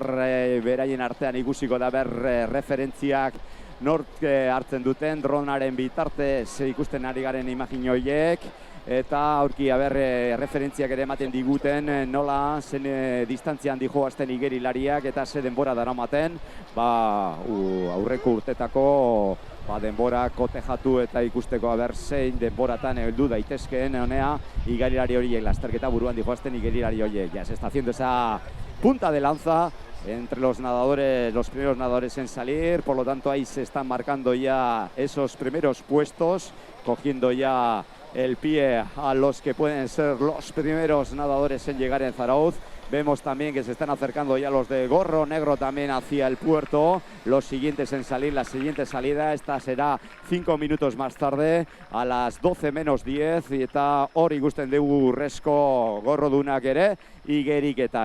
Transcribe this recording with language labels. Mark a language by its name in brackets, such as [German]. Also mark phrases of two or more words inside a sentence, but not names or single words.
[Basque] beraien artean ikusiko da referentziak nork hartzen duten, dronaren bitartez ikusten ari garen imagin horiek, eta aurki referentziak ere ematen diguten nola zen distantzian dijoazten igerilariak eta ze denbora daramaten, aurreko urtetako denbora kotejatu eta ikusteko zein denboratan heldu daitezkeen honea igerilari horiek lasterketa buruan dijoazten igerilari horiek. [Spanish] Ya se está haciendo esa punta de lanza entre los nadadores, los primeros nadadores en salir, por lo tanto ahí se están marcando ya esos primeros puestos, cogiendo ya el pie a los que pueden ser los primeros nadadores en llegar en Zarauz. Vemos también que se están acercando ya los de gorro negro también hacia el puerto. Los siguientes en salir, la siguiente salida, esta será 5 minutos más tarde, a las 12 menos 10. [Basque] Eta hor ikusten dugu urrezko gorrodunak ere, igeriketan.